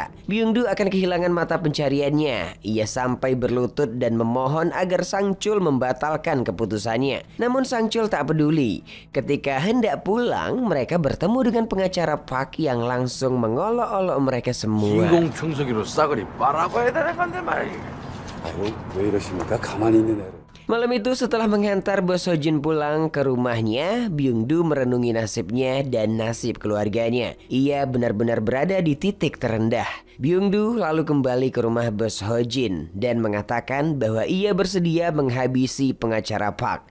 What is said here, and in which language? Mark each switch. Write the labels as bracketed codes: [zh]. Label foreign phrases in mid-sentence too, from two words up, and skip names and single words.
[id] Byung-do akan kehilangan mata pencariannya. Ia sampai berlutut dan memohon agar Sang-chul membatalkan keputusannya. Namun Sang-chul tak peduli. Ketika hendak pulang, mereka bertemu dengan pengacara Park yang langsung mengolok-olok mereka semua. [ko] 인공청소기로 싸그리 빨아봐야 되는 건데 말이야. 아유, 왜 이러십니까? 가만히 있는 애를. [id] Malam itu setelah menghantar Bos Hojin pulang ke rumahnya, Byung-do merenungi nasibnya dan nasib keluarganya. Ia benar-benar berada di titik terendah. Byung-do lalu kembali ke rumah Bos Hojin dan mengatakan bahwa ia bersedia menghabisi pengacara Park.